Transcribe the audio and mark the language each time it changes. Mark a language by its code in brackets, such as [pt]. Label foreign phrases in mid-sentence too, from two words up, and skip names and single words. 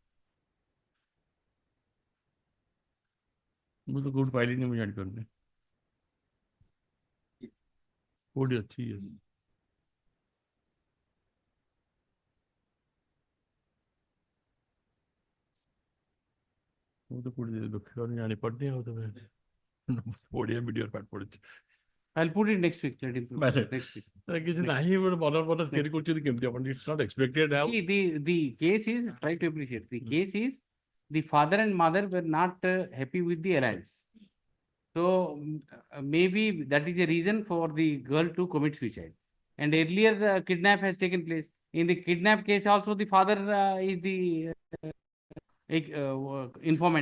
[or] ମୁଁ ତ କୋଉଠି ପାଇଲିନି ମୁଁ ଜାଣିପାରୁନି କୋଉଠି ଅଛି ମୁଁ ତ କୋଉଠି ଦେଖିପାରୁନି ଜାଣିପାରୁନି ଆଉ ତମେ ଓଡ଼ିଆ ମିଡିୟମ ପାଠ ପଢୁଛି [en] I'll put it next week. Let him put it next week. [or] କିଛି ନାହିଁ ଗୋଟେ ମନ ତିଆରି କରୁଛନ୍ତି କେମିତି ଆପଣ [en] it's not expected now. See, the case is, try to appreciate, the case is the father and mother were not happy with the alliance. So maybe that is a reason for the girl to commit suicide. And earlier kidnap has taken place. In the kidnap case also the father is the informant.